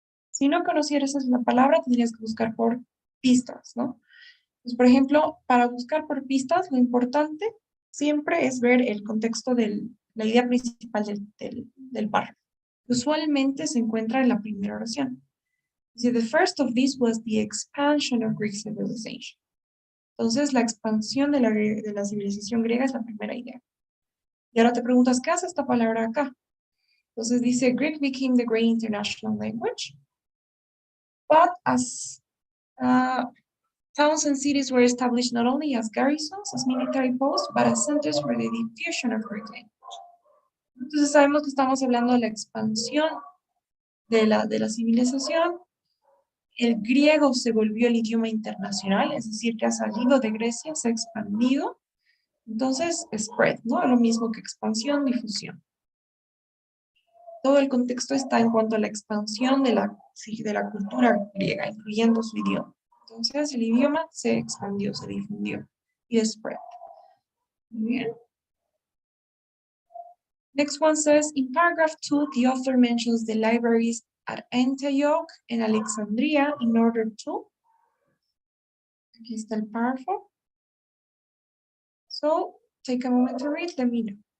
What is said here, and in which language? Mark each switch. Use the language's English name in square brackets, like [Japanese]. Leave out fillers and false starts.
[Spanish] Si no conocieras la palabra, tendrías que buscar por pistas, ¿no? Pues, por ejemplo, para buscar por pistas, lo importante siempre es ver el contexto de la idea principal del párrafo. Usualmente se encuentra en la primera oración. Dice, [English] the first of these was the expansion of Greek civilization. [Spanish] Entonces, la expansión de la civilización griega es la primera idea. Y ahora te preguntas, ¿qué hace esta palabra acá? Entonces dice, [English] Greek became the great international language, but as towns and cities were established not only as garrisons, as military posts, but as centers for the diffusion of Greek language. [Spanish] Entonces sabemos que estamos hablando de la expansión de la civilización. El griego se volvió el idioma internacional, es decir, que ha salido de Grecia, se ha expandido. Entonces, spread, ¿no? Lo mismo que expansión, difusión. Todo el contexto está en cuanto a la expansión de la cultura griega, incluyendo su idioma. Entonces el idioma se expandió, se difundió. Y spread. Muy bien. [English] Next one says, in paragraph 2, the author mentions the libraries at Antioch and Alexandria in order to. [Spanish] Aquí está el párrafo. [English] So, take a moment to read, let me know.